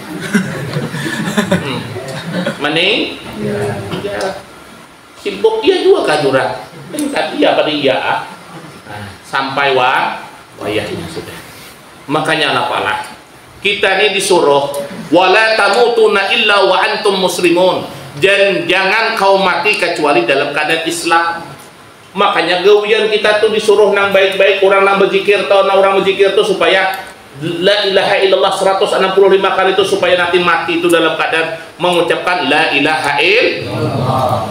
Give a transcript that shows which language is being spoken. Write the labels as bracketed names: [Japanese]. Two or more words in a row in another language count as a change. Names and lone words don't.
[Banjar] Maning ya. Sibuk dia juga kajura. Tadi apa dia? Sampai wayahnya sudah. Makanya apalah kita ini disuruh [Arabic] ولا تموتن إلا وأنتم مسلمون, [Indonesian] dan jangan kau mati kecuali dalam keadaan Islam. [Banjar] Makanya gawian kita tuh disuruh nang baik-baik, orang nang berzikir atau nang orang berzikir tuh supaya [Arabic] لا إله إلا الله [Banjar] 165 kali itu supaya nanti mati itu dalam keadaan mengucapkan [Arabic] لا إله إلا الله.